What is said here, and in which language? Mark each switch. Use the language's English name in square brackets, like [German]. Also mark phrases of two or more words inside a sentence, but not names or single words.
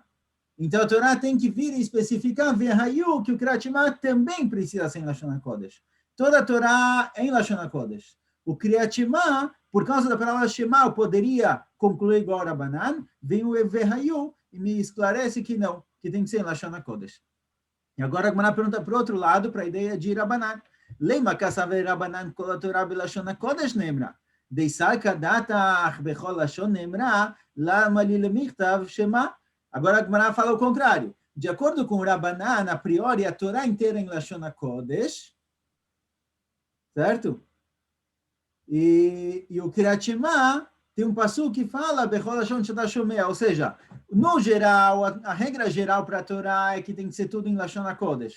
[Portuguese] Então, a Torá tem que vir e especificar Vehayu, que o [Hebrew] קריאת שמע [Portuguese] também precisa ser em [Hebrew] לשון הקודש. [Portuguese] Toda a Torá é em [Hebrew] לשון הקודש. [Portuguese] O [Hebrew] קריאת שמע, [Portuguese] por causa da palavra Shema, eu poderia concluir igual Rabanan, vem o Vehayu e me esclarece que não, que tem que ser em [Hebrew] לשון הקודש. [Portuguese] E agora a Gemara pergunta para o outro lado, para a ideia de Rabanan. [Aramaic] למאי קסבר רבנן כל התורה בלשון הקודש נאמרה. דאי סלקא דעתך בכל לשון נאמרה, למה לי למכתב שמע. [Portuguese] Agora a Gemara fala o contrário. De acordo com o Rabanan, a priori, a Torá inteira em [Hebrew] לשון הקודש, [Portuguese] certo? E o [Hebrew] קריאת שמע [Portuguese] tem um passuco que fala [Hebrew] בכל לשון שאתה שומע, [Portuguese] ou seja, no geral, a regra geral para a Torá é que tem que ser tudo em [Hebrew] לשון הקודש.